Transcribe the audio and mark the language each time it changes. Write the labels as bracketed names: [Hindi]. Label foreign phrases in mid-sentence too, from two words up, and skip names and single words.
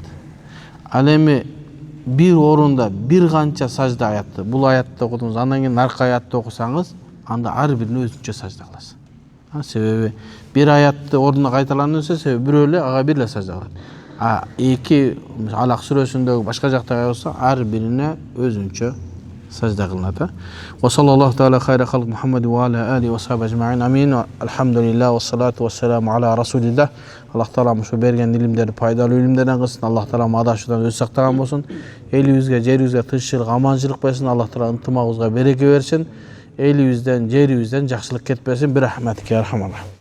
[Kyrgyz] Ал эми бир орунда бир канча сажда аятты, бул аятты окудуңуз, андан кийин аркы аятты окусаңыз, анда ар бирине өзүнчө сажда кыласыз. Себеби бир аятты ордуна кайталанса, себеби бирөө эле ага бир эле сажда кылат. Эки Алак сүрөсүндөгү башка жакта болсо, ар бирине өзүнчө сажда кылынат. [Arabic] وصلى الله تعالى خير خلق محمد وعلى آل وصحب أجمعين. Амин. الحمد لله والصلاة والسلام على رسول الله. [Kyrgyz] Аллах таала ушу берген илимдерди пайдалуу илимдерден кылсын. Аллах таала адашуудан өзү сактаган болсун. Элибизге, жерибизге тынччылык, аманчылык берсин. Аллах таала ынтымагыбызга береке берсин. Элибизден, жерибизден жакшылык кетпесин. [Arabic] برحمتك أرحم الله.